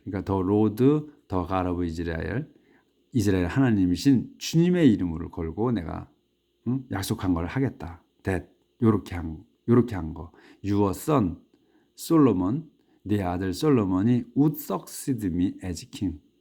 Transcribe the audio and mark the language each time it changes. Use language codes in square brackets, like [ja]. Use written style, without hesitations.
[ko] 그러니까 [en] The Lord, The God of Israel. [ko] 이스라엘 하나님이신 주님의 이름을 걸고 내가 약속한 걸 하겠다. That 요렇게 한 거. [en] Your son 솔로몬, [ko] 네 아들 솔로몬이 [en] would succeed me as king.